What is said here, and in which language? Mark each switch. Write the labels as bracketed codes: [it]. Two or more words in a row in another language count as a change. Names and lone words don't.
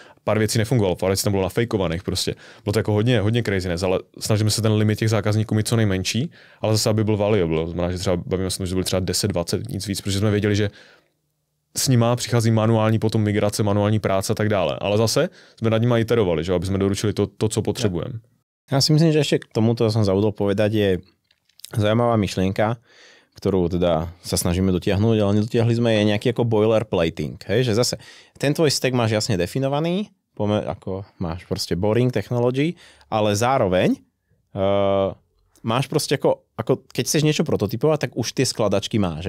[cs] Pár věcí nefungovalo, pár věcí tam bylo nafejkovaných prostě. Bylo to jako hodně craziness, ale snažíme se ten limit těch zákazníků mít co nejmenší, ale zase aby byl valuable. Znamená, že třeba bavíme se, že byly třeba 10, 20, nic víc, protože jsme věděli, že s nima přichází manuální potom migrace, manuální práce a tak dále. Ale zase jsme nad nimi iterovali, že aby jsme doručili to co potřebujeme. [sk] Ja si myslím, že ešte k tomuto som zabudol povedať, je zaujímavá myšlienka, ktorú teda sa snažíme dotiahnuť, ale nedotiahli sme, je nejaký ako boilerplating. Hej? Že zase ten tvoj stack máš jasne definovaný, ako máš proste [en] boring technology, [sk] ale zároveň máš proste ako keď chceš niečo prototypovať, tak už tie skladačky máš.